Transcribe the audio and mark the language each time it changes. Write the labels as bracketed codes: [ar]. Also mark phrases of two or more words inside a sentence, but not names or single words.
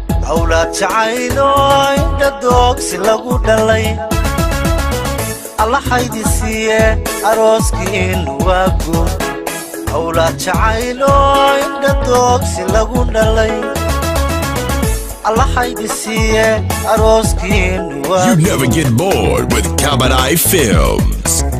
[so] Awlaad jacaylo, indha doogsi lagu dhalay, Allah haydi siiye, arooskiinu waa guur. Awlaad jacaylo, indha doogsi lagu dhalay, Allah haydi siiye, arooskiinu waa You guur. [en] never get bored with Kabadai Films.